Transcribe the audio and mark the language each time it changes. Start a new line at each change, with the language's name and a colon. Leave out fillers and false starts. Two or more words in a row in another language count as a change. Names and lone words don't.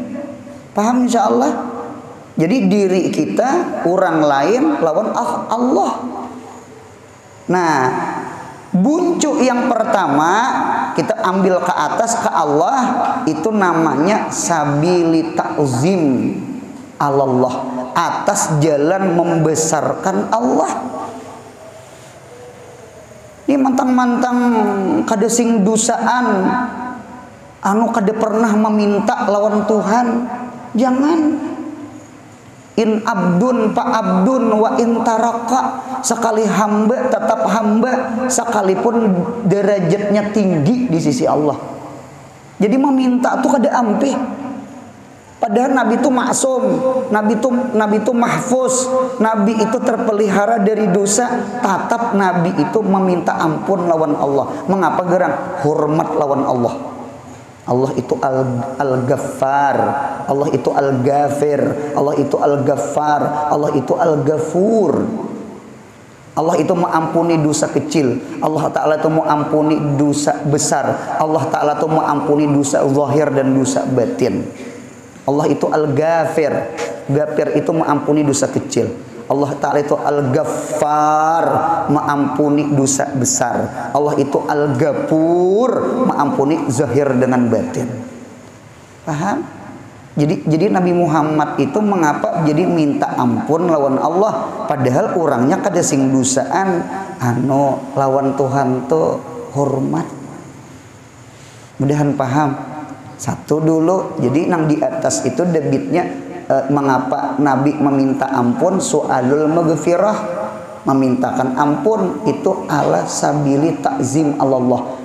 Indonesian: Paham
Arabic: insya Allah?
Indonesian: Jadi diri kita, orang lain lawan Allah. Nah, buncuk yang pertama kita ambil ke atas ke Allah, itu namanya
Arabic: sabili ta'zim Allah,
Indonesian: atas jalan membesarkan Allah.
Banjar: Ini mantang-mantang kada sing dosaan, anu kada pernah meminta lawan Tuhan.
Indonesian: Jangan.
Arabic: In abdun pa abdun wa in taraka,
Indonesian: sekali hamba tetap hamba sekalipun derajatnya tinggi di sisi Allah. Jadi meminta
Banjar: tuh kada ampih.
Indonesian: Padahal Nabi itu maksum, Nabi itu mahfuz, Nabi itu terpelihara dari dosa. Tetap Nabi itu meminta ampun lawan Allah. Mengapa gerang? Hormat lawan Allah. Allah itu Al-Ghaffar, Allah itu Al-Ghafir, Allah itu Al-Ghaffar, Allah itu Al-Ghafur. Allah itu mengampuni dosa kecil, Allah Ta'ala itu mengampuni dosa besar, Allah Ta'ala itu mengampuni dosa zahir dan dosa batin. Allah itu Al-Ghafir, Ghafir itu mengampuni dosa kecil. Allah Ta'ala itu Al-Ghaffar, mengampuni dosa besar. Allah itu Al-Ghafur, mengampuni zahir dengan batin. Paham? Jadi Nabi Muhammad itu mengapa jadi minta ampun lawan Allah,
Banjar: padahal orangnya kada sing dosaan, anu lawan Tuhan tuh hormat.
Indonesian: Mudahan paham. Satu dulu, jadi nang di atas itu debitnya mengapa Nabi meminta ampun,
Arabic: su'alul maghfirah,
Indonesian: memintakan ampun itu
Arabic: ala sabili takzim Allah.